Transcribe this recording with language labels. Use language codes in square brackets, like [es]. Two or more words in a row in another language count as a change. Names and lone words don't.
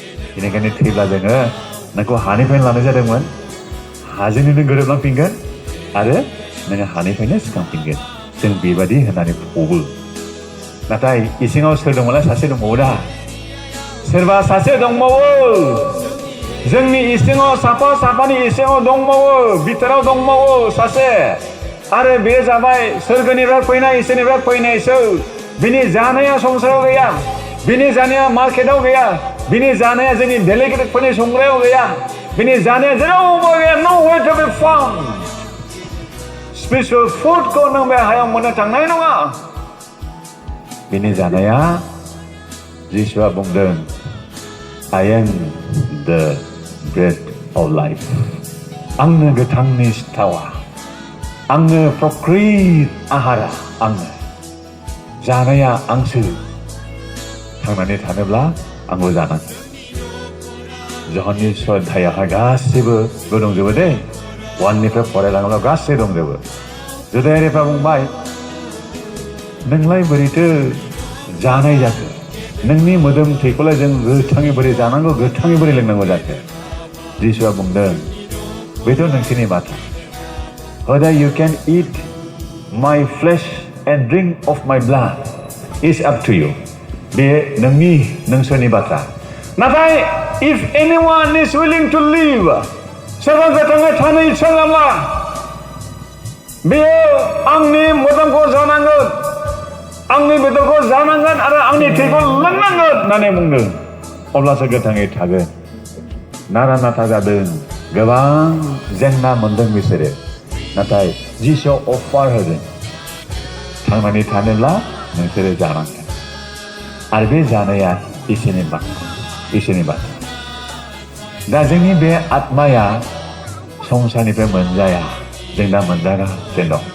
[brx] बेनिखायनो थैब्ला जोङो नोंखौ हानिफ्रायनो लानाय जादोंमोन हाजोंनो नों गोरोबलांफिनगोन आरो नोङो हानिफ्रायनो सिखांफिनगोन जों बेबादि होननानै फबो नाथाय इसिङाव सोर दंमोनलाय सासे दंबावो दा सोरबा सासे दंबावो जोंनि इसिङाव साफानि इसिङाव दंबावो बिथोराव दंबावो सासे आरो बे जाबाय सोरगोनिफ्राय फैनाय इसोरनिफ्राय फैनायसो बिनि जानाया संसाराव गैया बिनि जानाया मार्केटआव गैया बिनि जानाया जोंनि डेलिगेटफोरनि संग्रायाव गैया बिनि जानाया जेरावबो गैया [en] nowhere to be found [brx] स्पिरिचुअल फुडखौ नों बे हायाव मोननो थांनाय नङा बिनि जानाया जिसुआ बुंदों [en] I am the bread of life [brx] आंनो गोथांनि सिथावा आंनो प्रकृत आहारा आंनो जानाया आंसो थांनानै थानोब्ला आंबो जानांगौ जहननि सध्यायावहाय गासैबो दंजोबो दे 1निफ्राय फरायलाङोब्ला गासै दंजोबो जुदायारिफ्रा बुंबाय नोंलाय बोरैथो जानाय जाखो नोंनि मोदोम थैखौलाय जों गोथाङै बोरै जानांगौ गोथाङै बोरै लोंनांगौ जाखो जिसुआ बुंदों बेथ' नोंसोरनि बाथ्रा [en] whether you can eat my flesh and drink of my blood is up to you [brx] बे नोंसोरनि बाथ्रा नाथाय [en] if anyone is willing to live [brx] सोरबा गोथाङै थानो इच्छा खालामला बेयो आंनि मोदोमखौ जानांगोन आंनि बेदरखौ जानांगोन आरो आंनि थैखौ लोंनांगोन होननानै बुंदों अब्लासो गोथाङै थागोन नारा नाथा जादों गोबां जेंना मोनदों बिसोरो नाथाय जिसुआ अफार होदों थांनानै थानोब्ला नोंसोरो जानांगोन आरो बे जानाया इसोरनि बाथ्रा दा जोंनि बे आत्माया संसारनिफ्राय मोनजाया जों दा मोनजागासिनो